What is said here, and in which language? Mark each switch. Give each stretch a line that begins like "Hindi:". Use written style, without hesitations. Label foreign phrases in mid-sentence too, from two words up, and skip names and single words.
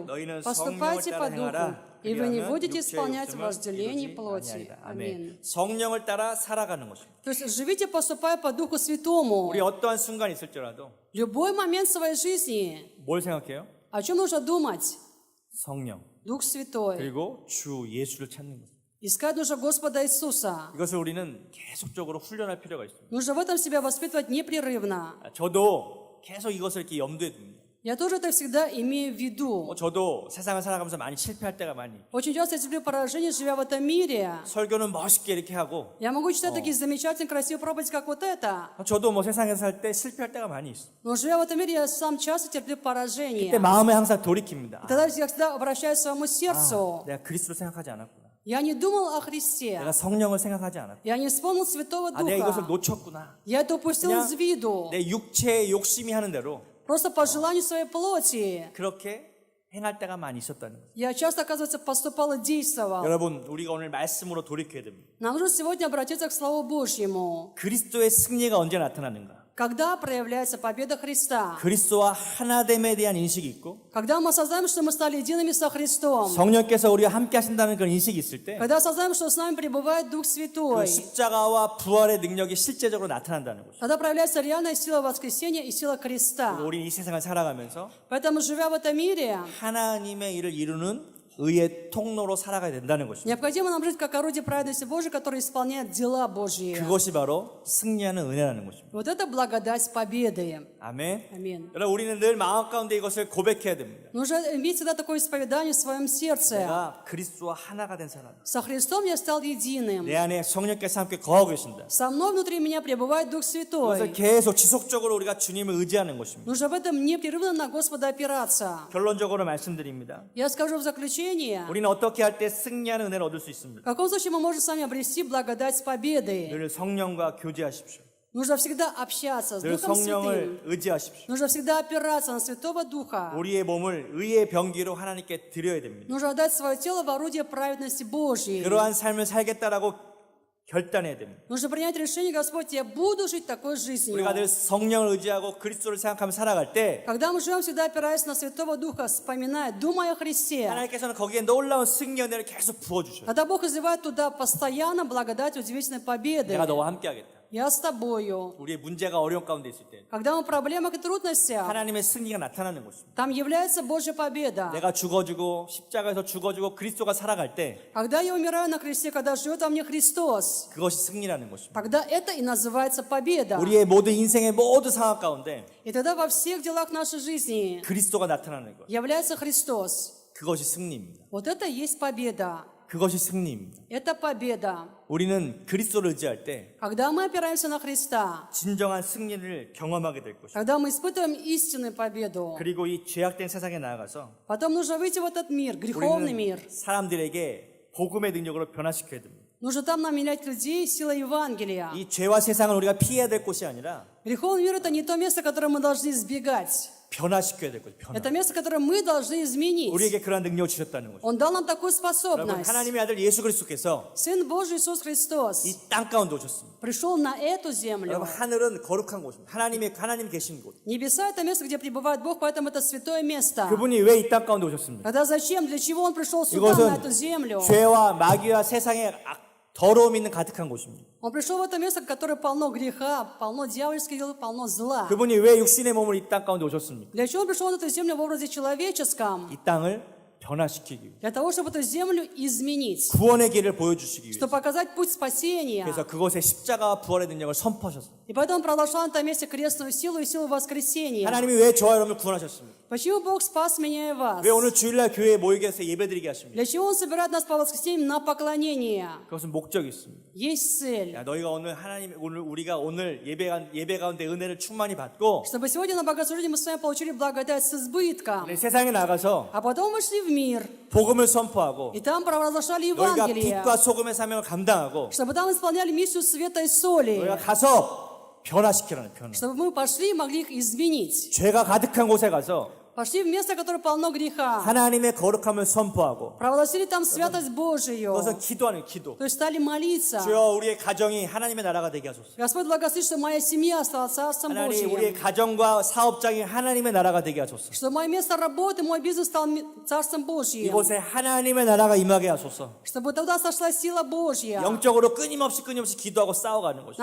Korean: 너희는 성령을
Russian: поступайте
Korean: 따라
Russian: по духу,
Korean: 행하라.
Russian: и вы не
Korean: 그리하면
Russian: будете
Korean: 육체의
Russian: исполнять
Korean: 욕심을
Russian: вожделение
Korean: 이루지
Russian: плоти.
Korean: 아니하리라.
Russian: Аминь.
Korean: 아멘. 성령을 따라 살아가는 것입니다.
Russian: То есть живите, поступая по Духу Святому.
Korean: 우리 어떠한 순간이 있을지라도
Russian: Любой момент своей жизни.
Korean: 뭘 생각해요?
Russian: О чем нужно думать?
Korean: 성령
Russian: Дух Святой.
Korean: 그리고 주 예수를 찾는 것.
Russian: Искать нужно Господа Иисуса.
Korean: 이것을 우리는 계속적으로 훈련할 필요가 있습니다.
Russian: Нужно в этом себя воспитывать непрерывно.
Korean: 저도 계속 이것을 이렇게 염두에 둡니다.
Russian: Я тоже это всегда имею в виду.
Korean: 저도 세상을 살아가면서 많이 실패할 때가 많이 있고,
Russian: Очень часто я терплю поражение, живя в этом мире.
Korean: 설교는 멋있게 이렇게 하고
Russian: Я могу читать такие замечательные, красивые проповеди, как вот это.
Korean: 저도 뭐 세상에서 살 때 실패할 때가 많이 있어.
Russian: Но живя в этом мире, я сам часто терплю поражение.
Korean: 그때 마음에 항상 돌이킵니다.
Russian: И тогда я всегда обращаюсь к своему сердцу.
Korean: 내가 그리스도를 생각하지 않았구나.
Russian: Я не думал о Христе.
Korean: 내가 성령을 생각하지 않았구나.
Russian: Я не вспомнил Святого
Korean: 내가 이것을
Russian: Духа.
Korean: 놓쳤구나.
Russian: Я это упустил
Korean: 그냥
Russian: из виду.
Korean: 내 육체의 욕심이 하는 대로
Russian: Просто по желанию своей плоти.
Korean: 그렇게 행할 때가 많이 있었다는 거죠.
Russian: Я часто, оказывается, поступал и действовал.
Korean: 여러분, 우리가 오늘 말씀으로 돌이켜야 됩니다.
Russian: Нам нужно сегодня обратиться к Слову Божьему.
Korean: 그리스도의 승리가 언제 나타나는가?
Russian: Когда проявляется победа Христа?
Korean: 그리스도와 하나됨에 대한 인식이 있고,
Russian: Когда мы осознаем, что мы стали едиными со Христом?
Korean: 성령께서 우리와 함께 하신다는 그런 인식이 있을 때,
Russian: Когда осознаем, что с нами пребывает Дух
Korean: 그
Russian: Святой?
Korean: 십자가와 부활의 능력이 실제적으로 나타난다는 것이죠.
Russian: Тогда проявляется реальная сила воскресения и сила креста.
Korean: 우리 이 세상을 살아가면서
Russian: Поэтому, живя в этом мире,
Korean: 하나님의 일을 이루는 의의 통로로 살아가야 된다는 것입니다.
Russian: необходимо нам жить как орудие праведности Божьей, которое исполняет дела Божьи.
Korean: 그것이 바로 승리하는 은혜라는 것입니다.
Russian: Вот это благодать победы.
Korean: 아멘.
Russian: Аминь.
Korean: 여러분, 우리는 늘 마음 가운데 이것을 고백해야 됩니다.
Russian: Нужно иметь всегда такое исповедание в своем сердце.
Korean: 내가 그리스도와 하나가 된 사람.
Russian: Со Христом я стал единым.
Korean: 내 안에 성령께서 함께 거하고 계신다.
Russian: Со мной внутри меня пребывает Дух
Korean: 그래서
Russian: Святой.
Korean: 계속 지속적으로 우리가 주님을 의지하는 것입니다.
Russian: Нужно в этом непрерывно на Господа опираться.
Korean: 결론적으로 말씀드립니다.
Russian: Я скажу в заключение,
Korean: 우리는 어떻게 할 때 승리하는 은혜를 얻을 수 있습니까?
Russian: в каком случае мы можем с вами обрести благодать победы.
Korean: 늘 성령과 교제하십시오.
Russian: Нужно всегда общаться с
Korean: 늘
Russian: Духом Святым.
Korean: 성령을 의지하십시오.
Russian: Нужно всегда опираться на Святого Духа.
Korean: 우리의 몸을 의의 병기로 하나님께 드려야 됩니다.
Russian: Нужно отдать свое тело в орудие праведности Божьей.
Korean: 그러한 삶을 살겠다라고 결단해야 됩니다.
Russian: Нужно принять решение, Господь, я буду жить такой жизнью.
Korean: 우리가 늘 성령을 의지하고 그리스도를 생각하며 살아갈 때
Russian: Когда мы живем, всегда опираясь на Святого Духа, вспоминая, думая о Христе,
Korean: 하나님께서는 거기에 놀라운 승리 은혜를 계속 부어주셔요.
Russian: тогда Бог изливает туда постоянно благодать удивительной победы.
Korean: 내가 너와 함께하겠다.
Russian: Я с тобою.
Korean: 우리의 문제가 어려운 가운데 있을 때
Russian: Когда мы в проблемах и трудностях,
Korean: 하나님의 승리가 나타나는 것입니다.
Russian: там является Божья победа.
Korean: 내가 죽어주고 십자가에서 죽어주고 그리스도가 살아갈 때
Russian: Когда я умираю на кресте, когда живет во мне Христос,
Korean: 그것이 승리라는 것입니다.
Russian: тогда это и называется победа.
Korean: 우리의 모든 인생의 모든 상황 가운데
Russian: И тогда во всех делах нашей жизни
Korean: 그리스도가 나타나는 것.
Russian: является Христос.
Korean: 그것이 승리입니다.
Russian: Вот это и есть победа.
Korean: 그것이 승리입니다.
Russian: Это победа.
Korean: 우리는 그리스도를 의지할 때
Russian: Когда мы опираемся на Христа,
Korean: 진정한 승리를 경험하게 될 것입니다.
Russian: когда мы испытываем истинную победу,
Korean: 그리고 이 죄악된 세상에 나아가서
Russian: потом нужно выйти в этот мир, греховный
Korean: 우리는
Russian: мир.
Korean: 사람들에게 복음의 능력으로 변화시켜야 됩니다.
Russian: Нужно там нам менять людей силой Евангелия.
Korean: 이 죄와 세상을 우리가 피해야 될 곳이 아니라
Russian: Греховный мир – это не то место, которое мы должны избегать.
Korean: 변화시켜야 될 곳. 변화.
Russian: Это место, которое мы должны изменить.
Korean: 우리에게 그러한 능력을 주셨다는 거죠.
Russian: Он дал нам такую
Korean: 여러분,
Russian: способность.
Korean: 하나님의 아들 예수 그리스도께서
Russian: Сын Божий Иисус Христос
Korean: 이 땅 가운데 오셨습니다.
Russian: пришел на эту землю.
Korean: 여러분, 하늘은 거룩한 곳입니다. 하나님 계신 곳.
Russian: Небеса – это место, где пребывает Бог, поэтому это святое место.
Korean: 그분이 왜 이 땅 가운데 오셨습니까?
Russian: Тогда зачем, для чего Он пришел сюда, на эту
Korean: 이것은
Russian: землю?
Korean: 죄와 마귀와 세상의 더러움 있는 가득한 곳입니다.
Russian: Он пришел в это место, которое полно греха, полно дьявольских дел, полно зла.
Korean: 그분이 왜 육신의 몸을 이 땅 가운데 오셨습니까?
Russian: Для чего Он пришел на эту землю в образе человеческом?
Korean: 이 땅을 변화시키기 위해,
Russian: Для того, чтобы эту землю изменить,
Korean: 구원의 길을 보여주시기 위해.
Russian: чтобы показать путь спасения.
Korean: 그래서 그곳에 십자가와 부활의 능력을 선포하셨습니다.
Russian: И поэтому Он продолжал на этом месте крестную силу и силу воскресения.
Korean: 하나님이 왜 저와 여러분을 구원하셨습니까?
Russian: Почему Бог спас меня и вас?
Korean: 왜 오늘 주일날 교회에 모이게 해서 예배드리게 하십니까?
Russian: Для чего Он собирает нас по воскресеньям на поклонение?
Korean: 그것은 목적이 있습니다.
Russian: Есть цель.
Korean: 야, 너희가 우리가 오늘 예배 가운데 은혜를 충만히 받고
Russian: Чтобы сегодня на богослужении мы с вами получили благодать с избытком.
Korean: 우리 세상에 나가서
Russian: А потом мы шли в мир.
Korean: 복음을 선포하고
Russian: И там провозглашали
Korean: 너희가
Russian: Евангелие.
Korean: 빛과 소금의 사명을 감당하고
Russian: Чтобы там исполняли миссию света и соли.
Korean: 너희가 가서 변화시키라는 변화.
Russian: Чтобы мы пошли и могли их изменить.
Korean: 죄가 가득한 곳에 가서
Russian: Пошли в место, которое полно греха.
Korean: 하나님의 거룩함을 선포하고
Russian: Провозгласили там святость Божию.
Korean: 그것은 기도하는 기도.
Russian: То есть стали молиться.
Korean: 주여 우리의 가정이 하나님의 나라가 되게 하소서.
Russian: Господь благослови, чтобы моя семья стала Царством
Korean: 하나님 우리의
Russian: Божьим.
Korean: 가정과 사업장이 하나님의 나라가 되게 하소서.
Russian: Чтобы мое место работы, мой бизнес стал Царством Божьим.
Korean: 이곳에 하나님의 나라가 임하게 하소서.
Russian: Чтобы туда сошла сила Божья.
Korean: 영적으로 끊임없이 기도하고 싸워가는 것입니다.